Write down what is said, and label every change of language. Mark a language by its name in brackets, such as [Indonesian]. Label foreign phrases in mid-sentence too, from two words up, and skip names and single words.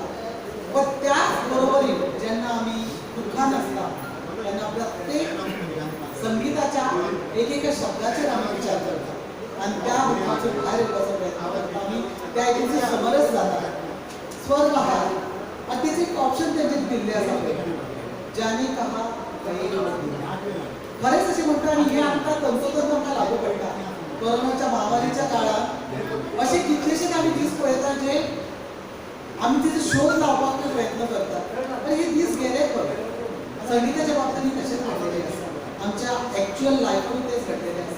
[Konkani] पण त्याच बरोबरीन जेन्ना आमी दुख्खान आसता तेन्ना प्रत्येक संगीताच्या एक शब्दाचेर आमी विचार करता आनी त्या दुख्खाचो भायर येवपाचो प्रयत्न करता. आमी त्या हेतून समरस जाता. स्वर बहार आनी तेचे एक ऑप्शन तेंचेर दिल्लें आसा पळय, [Hindi] जाने कहा कहीं [Konkani] खरेंच अशें म्हणटा. आनी हें आमकां तंतोतंत आमकां लागू पडटा. कोरोनाच्या महामारीच्या काळांत अशे कितलेशेच आमी दीस पळयता जे आमी तेजो शोध लावपाक प्रयत्न करतात, पण हे दीस गेले खंय. संगीताच्या बाबतींत तशेंच घडलेलें आसा, आमच्या [English] actual lifeuy [Konkani] तेच घडलेलें आसा.